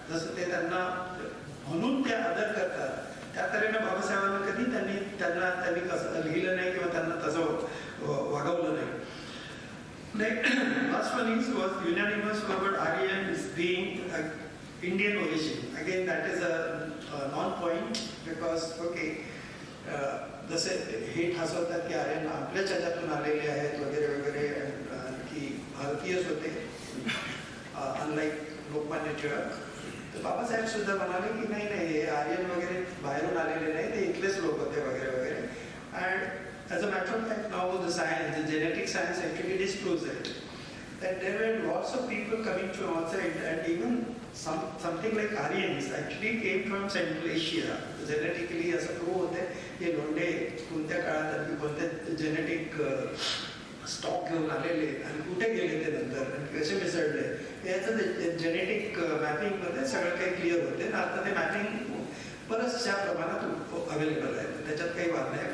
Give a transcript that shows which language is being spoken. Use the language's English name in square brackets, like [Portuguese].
[Marathi] जसं ते त्यांना म्हणून ते आदर करतात त्या तऱ्हेने बाबासाहेबांना कधी त्यांनी कसं लिहिलं नाही किंवा त्यांना तसं वागवलं नाही. [English] Last one was unanimous about Aryans being Indian origin. Again, that is a non-point because okay, [Marathi] जसे हे ठासवतात की आर्यन आपल्याच ह्याच्यातून आलेले आहेत वगैरे वगैरे की भारतीयच होते अनलाईक लोकमान्य टिळक. तर बाबासाहेब सुद्धा म्हणाले की नाही नाही हे आर्यन वगैरे बाहेरून आलेले नाही, ते इथलेच लोक होते वगैरे वगैरे. [English] And as a matter of fact now the science, the genetic science actually disproves it. that there were lots of people coming from outside, and even something like Aryans actually came from Central Asia. [Marathi] Genetically असं prove होते हे लोंढे कोणत्या काळात आणि कोणत्या genetic stock घेऊन आलेले आणि कुठे गेले ते नंतर आणि कसे मिसळले याचं जेनेटिक मॅपिंगमध्ये सगळं काही क्लिअर होते. आता ते मॅपिंग बऱ्याचशा प्रमाणात अवेलेबल आहे, त्याच्यात काही वाद नाही.